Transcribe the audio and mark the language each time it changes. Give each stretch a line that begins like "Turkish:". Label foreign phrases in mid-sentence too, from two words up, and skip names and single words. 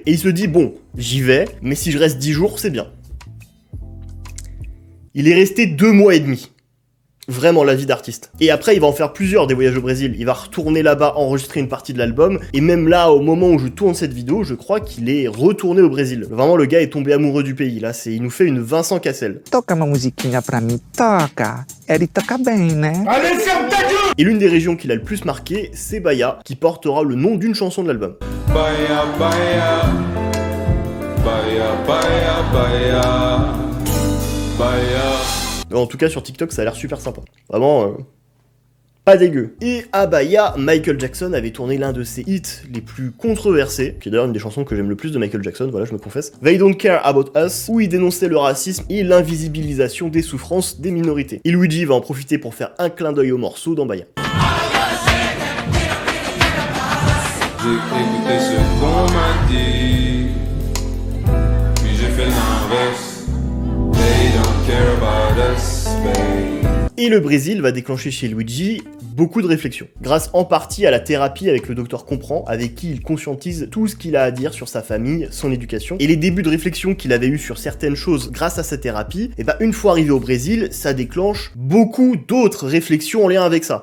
French: Et il se dit « Bon, j'y vais, mais si je reste 10 jours, c'est bien. » Il est resté 2 mois et demi. Vraiment la vie d'artiste. Et après, il va en faire plusieurs des voyages au Brésil. Il va retourner là-bas, enregistrer une partie de l'album. Et même là, au moment où je tourne cette vidéo, je crois qu'il est retourné au Brésil. Vraiment, le gars est tombé amoureux du pays. Là, il nous fait une Vincent Cassel.
Portuguese: Toca uma musiquinha pra mim, toca. Ele toca bem, né?
French: Allez, ferme ta gueule! Et l'une des régions qui l'a le plus marqué, c'est Bahia, qui portera le nom d'une chanson de l'album. Bahia, Bahia, Bahia, Bahia, Bahia, Bahia. En tout cas, sur TikTok, ça a l'air super sympa. Vraiment, pas dégueu. Et à Bahia, Michael Jackson avait tourné l'un de ses hits les plus controversés, qui est d'ailleurs une des chansons que j'aime le plus de Michael Jackson, voilà, je me confesse.
English: They Don't Care About Us,
French: où il dénonçait le racisme et l'invisibilisation des souffrances des minorités. Et Luigi va en profiter pour faire un clin d'œil au morceau dans Bahia. J'ai écouté ce qu'on m'a dit, puis j'ai fait l'inverse.
English: They don't care about us, babe.
French: Et le Brésil va déclencher chez Luigi beaucoup de réflexions, grâce en partie à la thérapie avec le docteur Comprend, avec qui il conscientise tout ce qu'il a à dire sur sa famille, son éducation, et les débuts de réflexion qu'il avait eu sur certaines choses grâce à sa thérapie, et bah une fois arrivé au Brésil, ça déclenche beaucoup d'autres réflexions en lien avec ça.